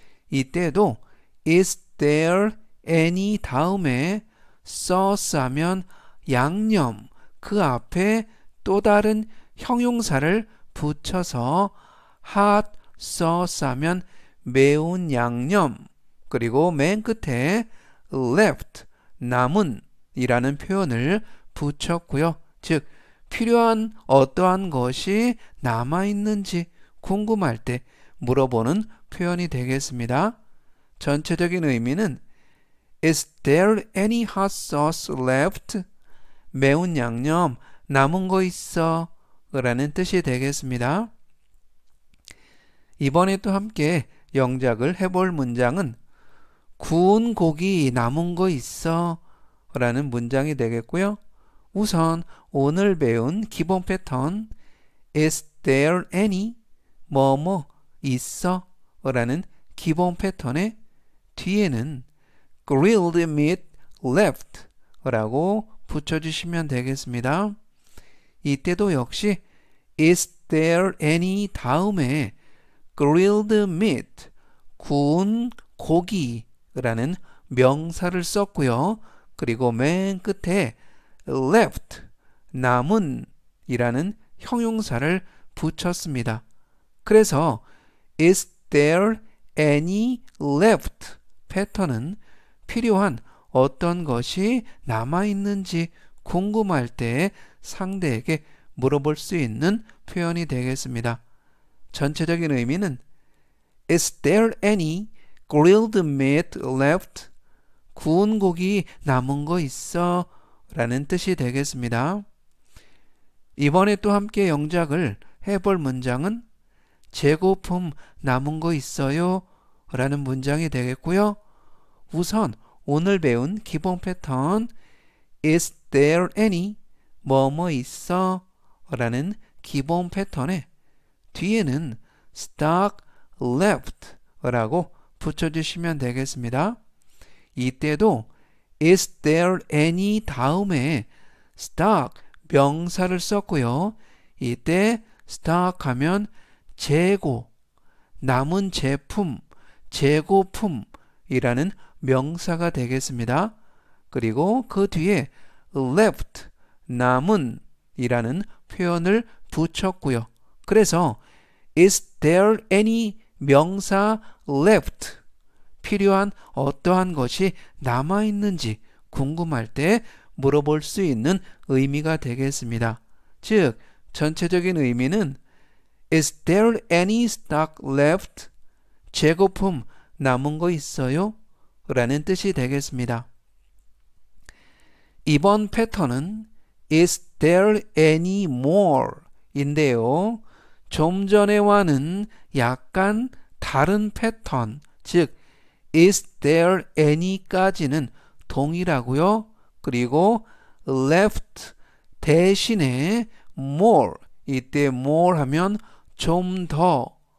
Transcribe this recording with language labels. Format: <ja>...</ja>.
<ko>이때도</ko> <en>Is there any</en> <ko>다음에 sauce 하면 양념 그 앞에 또 다른 형용사를 붙여서</ko> <en>hot sauce</en> <ko>하면 매운 양념 그리고 맨 끝에 left 남은 이라는 표현을 붙였고요. 즉 필요한 어떠한 것이 남아있는지 궁금할 때 물어보는 표현이 되겠습니다. 전체적인 의미는</ko> <en>Is there any hot sauce left?</en> <ko>매운 양념 남은 거 있어? 라는 뜻이 되겠습니다. 이번에 또 함께 영작을 해볼 문장은 구운 고기 남은 거 있어? 라는 문장이 되겠고요. 우선 오늘 배운 기본 패턴</ko> <en>Is there any</en> <ko>뭐뭐 있어? 라는 기본 패턴에 뒤에는</ko> <en>grilled meat left</en> <ko>라고 붙여주시면 되겠습니다. 이때도 역시</ko> <en>Is there any</en> <ko>다음에</ko> <en>grilled meat</en> <ko>구운 고기라는 명사를 썼고요. 그리고 맨 끝에 left 남은 이라는 형용사를 붙였습니다. 그래서</ko> <en>Is there any left?</en> <ko>패턴은 필요한 어떤 것이 남아있는지 궁금할 때 상대에게 물어볼 수 있는 표현이 되겠습니다. 전체적인 의미는</ko> <en>Is there any grilled meat left?</en> <ko>구운 고기 남은 거 있어? 라는 뜻이 되겠습니다. 이번에 또 함께 영작을 해볼 문장은 재고품 남은 거 있어요? 라는 문장이 되겠고요. 우선 오늘 배운 기본 패턴</ko> <en>Is there any?</en> <ko>뭐뭐 있어? 라는 기본 패턴에 뒤에는</ko> <en>stock left</en> <ko>라고 붙여주시면 되겠습니다. 이때도</ko> <en>Is there any</en> <ko>다음에 stock 명사를 썼고요. 이때 stock 하면 재고, 남은 제품, 재고품이라는 명사가 되겠습니다. 그리고 그 뒤에 left, 남은 이라는 표현을 붙였고요. 그래서</ko> <en>Is there any 명사 left?</en> <ko>필요한 어떠한 것이 남아있는지 궁금할 때 물어볼 수 있는 의미가 되겠습니다. 즉, 전체적인 의미는</ko> <en>Is there any stock left?</en> <ko>재고품 남은 거 있어요? 라는 뜻이 되겠습니다. 이번 패턴은</ko> <en>Is there any more?</en> <ko>인데요. 좀 전에와는 약간 다른 패턴, 즉</ko> <en>Is there any</en> <ko>까지는 동일하고요. 그리고 left 대신에 more, 이때 more 하면 좀 더.</ko>